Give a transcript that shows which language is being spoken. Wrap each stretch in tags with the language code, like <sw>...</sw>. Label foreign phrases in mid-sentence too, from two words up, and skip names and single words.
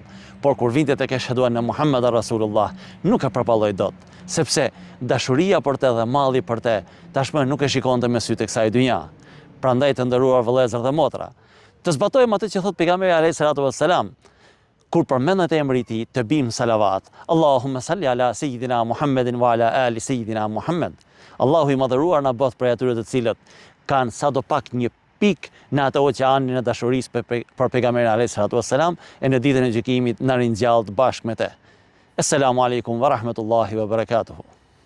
<sq>Por kur vinte tek</sq> <ar>"أشهد أن محمدا رسول الله",</ar> <sq>nuk e përballoi dot, sepse dashuria për te dhe malli për te tashmë nuk e shikonte me sy të kësaj dynja. Prandaj të nderuar vëllezër dhe motra, të zbatojmë atë që thot pejgamberi</sq> <ar>عليه الصلاة والسلام,</ar> <sq>kur përmendet emri i tij të bim salavat.</sq> <ar>اللهم صل على سيدنا محمد وعلى آل سيدنا محمد.</ar> <sq>Allahu i madhëruar na bëth prej atyre të cilët kanë sadopak një pikë në atë oqeanin e dashurisë për pejgamberin</sq> <ar>عليه الصلاة والسلام,</ar> <sq>e në ditën e gjykimit na ringjall bashkë me te.</sq> <ar>السلام عليكم ورحمة الله وبركاته.</ar>